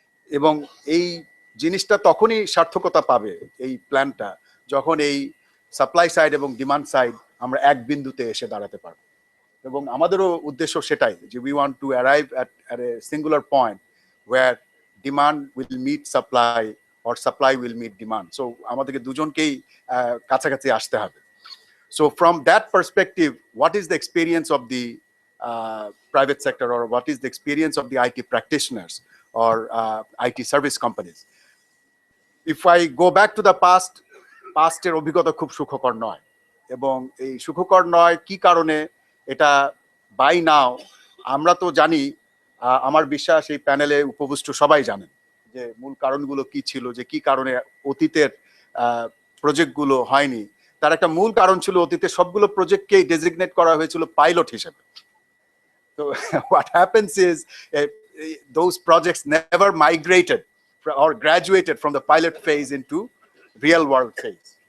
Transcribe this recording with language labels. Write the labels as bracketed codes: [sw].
[bn] এবং এই জিনিসটা তখনই সার্থকতা পাবে এই প্ল্যানটা যখন এই সাপ্লাই সাইড এবং ডিমান্ড সাইড আমরা এক বিন্দুতে এসে দাঁড়াতে পারবো। এবং আমাদেরও উদ্দেশ্য সেটাই যে [en] We want to arrive at a singular point where demand will meet supply or supply will meet demand. [bn] So আমাদেরকে দুজনকেই কাছাকাছি আসতে হবে। [en] So from that perspective, what is the experience of the private sector, or what is the experience of the IT practitioners or IT service companies? If I go back to the past [bn] এর অভিজ্ঞতা খুব সুখকর নয়, এবং এই সুখকর নয় কি কারণে এটা বাই নাও আমরা তো জানি, আমার বিশ্বাস এই প্যানেলে উপবিষ্ট সবাই জানেন যে মূল কারণগুলো কি ছিল, যে কি কারণে অতীতের প্রজেক্টগুলো হয়নি। তার একটা মূল কারণ ছিল অতীতের সবগুলো প্রজেক্টকেই ডেজিগনেট করা হয়েছিল পাইলট হিসেবে। [en] তো what happens is those projects never migrated or graduated from the pilot phase into real world phase.